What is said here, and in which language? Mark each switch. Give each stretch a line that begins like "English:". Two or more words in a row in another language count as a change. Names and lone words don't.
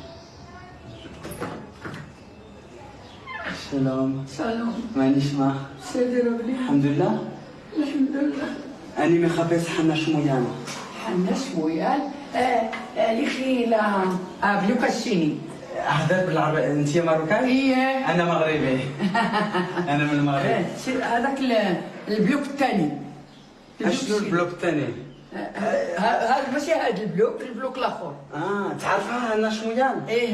Hebrew: שלום. שלום. מה נשמע? בסדר, אבני. אלחמדוללה. אלחמדוללה. אני מחפש חנה שמויאן. חנה שמויאן? לכי לבלוק השני.
Arabic: أحضر بالعربية. أنت مروكاي؟ إيه. أنا مغربي. أنا من المغرب. هذاك البلوك الثاني. شنو البلوك الثاني؟ هذا ماشي هذا البلوك الاخر. تعرفها أنا شمويان؟ إيه.